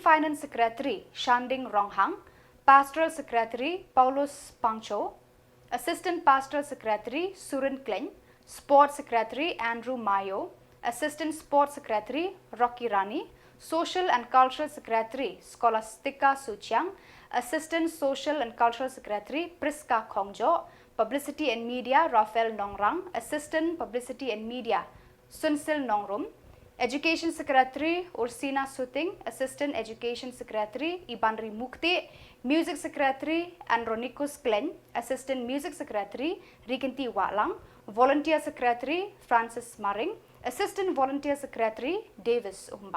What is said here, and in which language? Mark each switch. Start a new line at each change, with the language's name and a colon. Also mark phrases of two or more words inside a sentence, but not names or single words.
English: Finance Secretary Shanding Ronghang, Pastoral Secretary Paulus Pangcho, Assistant Pastoral Secretary Surin Klein, Sports Secretary Andrew Mayo, Assistant Sports Secretary Rocky Rani, Social and Cultural Secretary Scholastica Suchiang, Assistant Social and Cultural Secretary Priska Khongjo, Publicity and Media Rafael Nongrang, Assistant Publicity and Media Sunsil Nongrum, Education Secretary Ursina Suting, Assistant Education Secretary Ibanri Mukti, Music Secretary Andronicus Glenn, Assistant Music Secretary Rikinti Walang, Volunteer Secretary Francis Maring, Assistant Volunteer Secretary Davis Umba.